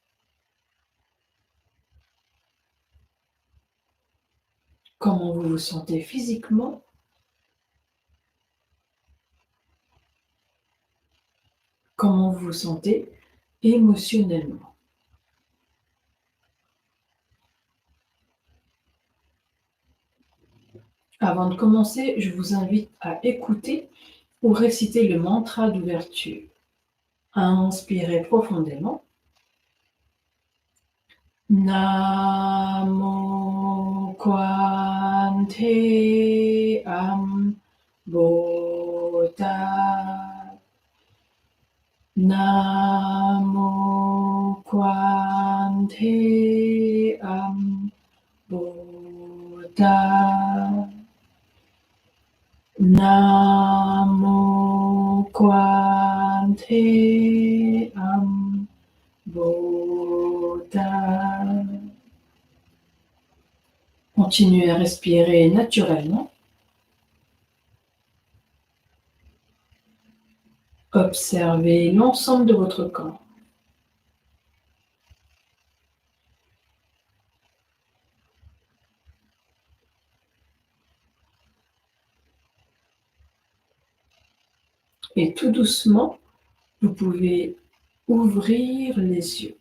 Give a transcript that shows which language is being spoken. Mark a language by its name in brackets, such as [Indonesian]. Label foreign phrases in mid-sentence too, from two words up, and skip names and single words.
[French] Comment vous vous sentez physiquement, comment vous vous sentez émotionnellement. Avant de commencer, je vous invite à écouter ou réciter le mantra d'ouverture. Inspirez profondément. Namo Kwante Bodha. Namo Kwante Bodha. Namo Kwante Bodha. Continuez à respirer naturellement. Observez l'ensemble de votre corps. Et tout doucement, vous pouvez ouvrir les yeux.